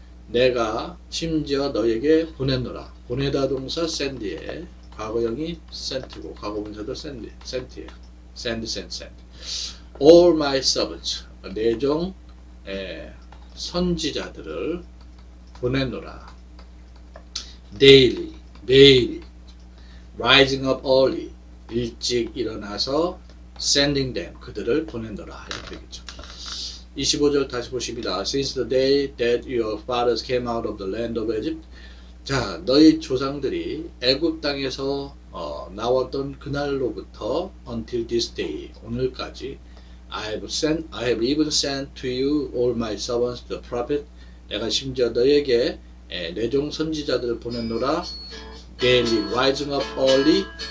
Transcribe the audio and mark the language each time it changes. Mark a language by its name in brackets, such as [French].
[Korean] 내가 심지어 너에게 보냈노라. 보내다 동사 send에 과거형이 sent고 과거분사도 sent이에요. [English] send. All my servants. [Korean] 내 종 선지자들을 보냈노라. [English] daily 매일 rising up early [Korean] 일찍 일어나서 [English] sending them [Korean] 그들을 보낸노라. 이렇게 되겠죠. 25절 다시 보십니다. [English] Since the day that your fathers came out of the land of Egypt. [Korean] 자, 너희 조상들이 애굽 땅에서 나왔던 그날로부터 [English] until this day 오늘까지 I have even sent to you all my servants the prophet. [Korean] 내가 심지어 너에게 내 종 선지자들을 보냈노라. [English] Daily rising up early.